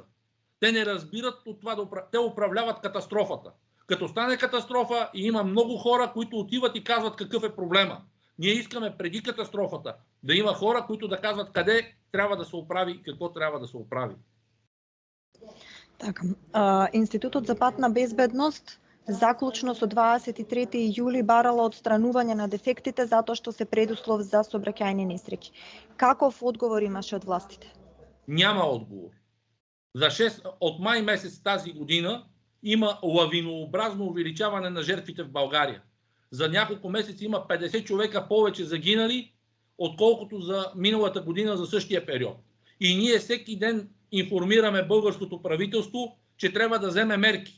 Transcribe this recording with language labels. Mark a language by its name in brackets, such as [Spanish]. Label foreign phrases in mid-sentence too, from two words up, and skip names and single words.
[Bulgarian] Те не разбират от това те управляват катастрофата. Като стане катастрофа и има много хора, които отиват и казват какъв е проблема. Ние искаме преди катастрофата да има хора, които да казват къде трябва да се оправи и какво трябва да се оправи. Така, [Macedonian] Институтот за патна безбедност заклучно со 23. јули барало отстранување на дефектите затоа што се предуслов за сообраќајни несреќи. Каков одговор имаше од властите? [Bulgarian] Няма отговор. От май месец тази година има лавинообразно увеличаване на жертвите в България. За няколко месеца има 50 човека повече загинали, отколкото за миналата година за същия период. И ние всеки ден информираме българското правителство, че трябва да вземе мерки.